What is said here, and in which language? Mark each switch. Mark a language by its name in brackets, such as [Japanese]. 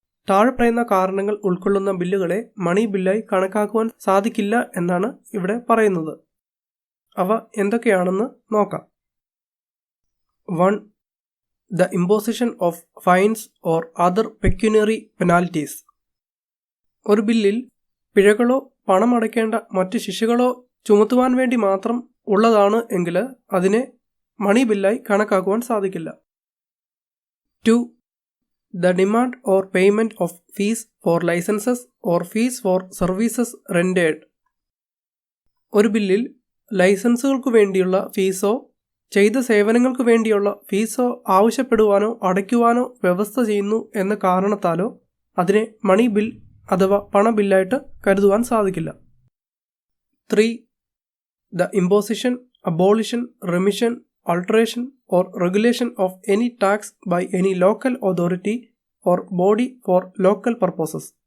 [Malayalam] താഴെ പറയുന്ന കാരണങ്ങൾ ഉൾക്കൊള്ളുന്ന ബില്ലുകളെ മണി ബില്ലായി കണക്കാക്കുവാൻ സാധിക്കില്ല എന്നാണ് ഇവിടെ പറയുന്നത്. അവ എന്തൊക്കെയാണെന്ന് നോക്കാം. 1. [English] The imposition of fines or other pecuniary penalties. [Malayalam] ഒരു ബില്ലിൽ പിഴകളോ പണം അടയ്ക്കേണ്ട മറ്റ് ശിക്ഷകളോ ചുമത്തുവാൻ വേണ്ടി മാത്രം ഉള്ളതാണ് എങ്കിൽ അതിനെ മണി ബില്ലായി കണക്കാക്കുവാൻ സാധിക്കില്ല. 2. [English] The demand or payment of fees for licenses or fees for services rendered. [Malayalam] ഒരു ബില്ലിൽ ലൈസൻസുകൾക്ക് വേണ്ടിയുള്ള ഫീസോ ചെയ്ത സേവനങ്ങൾക്ക് വേണ്ടിയുള്ള ഫീസോ ആവശ്യപ്പെടുവാനോ അടയ്ക്കുവാനോ വ്യവസ്ഥ ചെയ്യുന്നു എന്ന കാരണത്താലോ അതിനെ മണി ബിൽ അഥവാ പണബില്ലായിട്ട് കരുതുവാൻ സാധിക്കില്ല. [English] 3. The imposition, abolition, remission, alteration or regulation of any tax by any local authority or body for local purposes.